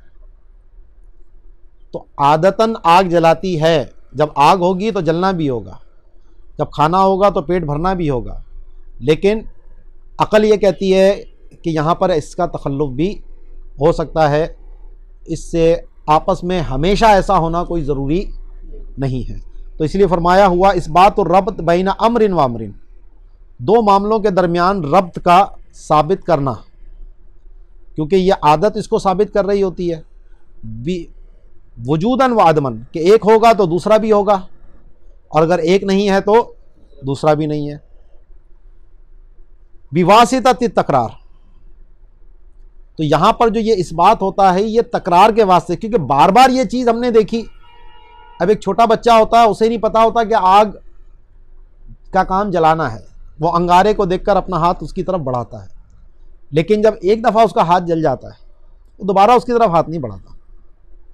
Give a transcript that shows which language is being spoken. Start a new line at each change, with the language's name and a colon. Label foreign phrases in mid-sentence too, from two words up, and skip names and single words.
Hindi: तो आदतन आग जलाती है, जब आग होगी तो जलना भी होगा, जब खाना होगा तो पेट भरना भी होगा, लेकिन अक़ल ये कहती है कि यहाँ पर इसका तखल्लुफ़ भी हो सकता है। इससे आपस में हमेशा ऐसा होना कोई ज़रूरी नहीं है। तो इसलिए फरमाया हुआ इस बात और
Arabic: ربط بين أمرٍ وأمرٍ,
Hindi: दो मामलों के दरमियान रब्त का साबित करना, क्योंकि ये आदत इसको साबित कर रही होती है
Arabic: وجوداً وعدماً,
Hindi: कि एक होगा तो दूसरा भी होगा, और अगर एक नहीं है तो दूसरा भी नहीं है।
Arabic: بواسطة التكرار,
Hindi: तो यहाँ पर जो ये इस बात होता है ये तकरार के वास्ते, क्योंकि बार बार ये चीज़ हमने देखी। अब एक छोटा बच्चा होता है, उसे नहीं पता होता कि आग का काम जलाना है, वो अंगारे को देखकर अपना हाथ उसकी तरफ बढ़ाता है, लेकिन जब एक दफ़ा उसका हाथ जल जाता है तो दोबारा उसकी तरफ हाथ नहीं बढ़ाता।